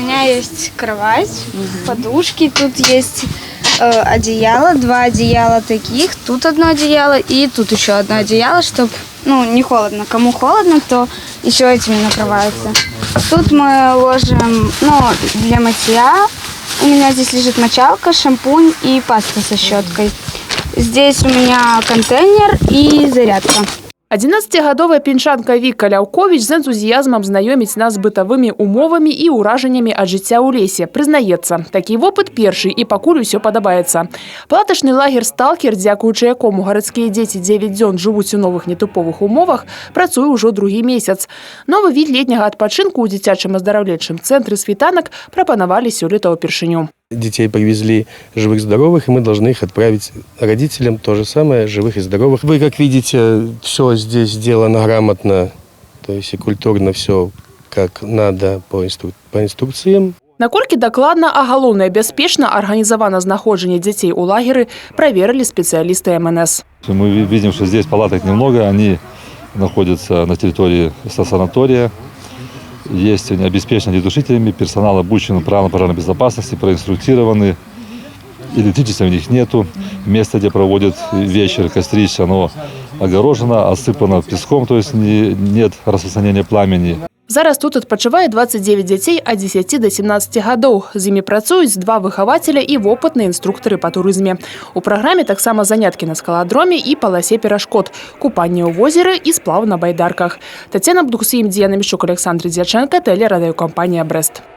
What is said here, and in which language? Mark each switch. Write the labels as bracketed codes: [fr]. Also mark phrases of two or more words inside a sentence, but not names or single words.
[ru] есть кровать, подушки, тут есть одеяло, 2 одеяла таких, тут одно одеяло и тут еще одно одеяло, чтобы, не холодно. Кому холодно, то еще этими накрываются. Тут мы ложим, для мытья. У меня здесь лежит мочалка, шампунь и паста со щеткой. Здесь у меня контейнер и зарядка. [be] 11-гадовая пінчанка Віка Ляўковіч з энтузіязмам знаёміць нас з бытавымі умовамі і ўражаннямі ад жыцця ў лесе. Прызнаецца, такі вопыт першы і пакуль усё падабаецца. Палатачны лагер «Сталкер», дзякуючы якому гарадскія дзеці 9 дзён жывуць у новых нетыповых умовах, працуе ўжо другі месяц. Новы від летняга адпачынку ў дзіцячым аздараўленчым цэнтры «Світанак» прапанавалі сёлета ўпершыню. [ru] Детей привезли живых, здоровых, и мы должны их отправить родителям то же самое, живых и здоровых. Вы, как видите, все здесь сделано грамотно, то есть и культурно все как надо по инструкциям. [be] Наколькі дакладна, а галоўнае бяспечна арганізавана знаходжанне дзяцей у лагеры, праверылі специалисты МНС. [ru] Мы видим, что здесь палаток немного, они находятся на территории санатория. Есть они обеспечены душителями, персонал обучен правилам пожарной безопасности, проинструктированы. Электричества у них нету. Место, где проводят вечер, кострище, оно огорожено, осыпано песком, то есть нет распространения пламени. [be] Зараз тут адпачывае 29 дзяцей ад 10 до 17 гадоў. З імі працуюць 2 выхавацеля і вопытныя інструктары па турызме. У праграме таксама заняткі на скаладроме і паласе перашкод, купанне ў возеры і сплаў на байдарках. Тацяна Бдуксім, Дзіяна Мішчук, Александр Дзячэнка, тэлерадыёкампанія «Брэст».